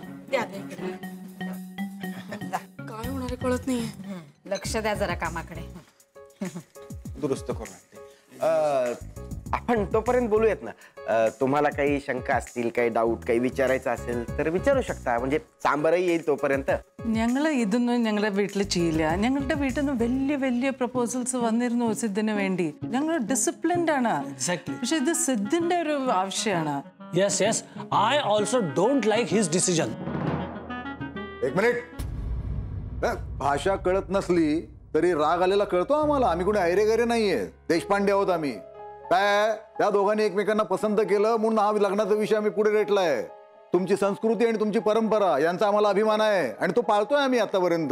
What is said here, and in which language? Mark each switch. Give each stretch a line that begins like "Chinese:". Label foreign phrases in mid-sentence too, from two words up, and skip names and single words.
Marathi: काय होणार आहे कळत नाहीये. लक्ष द्या जरा कामाकडे. दुरुस्त करून आपण तोपर्यंत बोलूयात ना. तुम्हाला काही शंका असतील, काही डाऊट, काही विचारायचं असेल तर विचारू शकता. म्हणजे सांबारही येईल तोपर्यंत.
Malayalam: ഞങ്ങൾ ഇതൊന്നും ഞങ്ങളുടെ വീട്ടിൽ ചെയ്യില്ല. ഞങ്ങളുടെ വീട്ടിൽ നിന്ന് വലിയ വലിയ പ്രപ്പോസൽസ് വന്നിരുന്നു സിദ്ധിന് വേണ്ടി. ഞങ്ങൾ ഡിസിപ്ലിൻഡ് ആണ്. പക്ഷെ ഇത് സിദ്ധിന്റെ ഒരു ആവശ്യമാണ്.
English: Yes yes, I also don't like his decision.
Marathi: एक मिनिट. भाषा कळत नसली तरी राग आलेला कळतो आम्हाला. आम्ही कुठे ऐरे गैरे नाहीये, देशपांडे आहोत आम्ही. काय त्या दोघांनी एकमेकांना पसंत केलं म्हणून हा लग्नाचा विषय आम्ही पुढे रेटलाय. तुमची संस्कृती आणि तुमची परंपरा यांचा आम्हाला अभिमान आहे आणि तो पाळतोय आम्ही आतापर्यंत.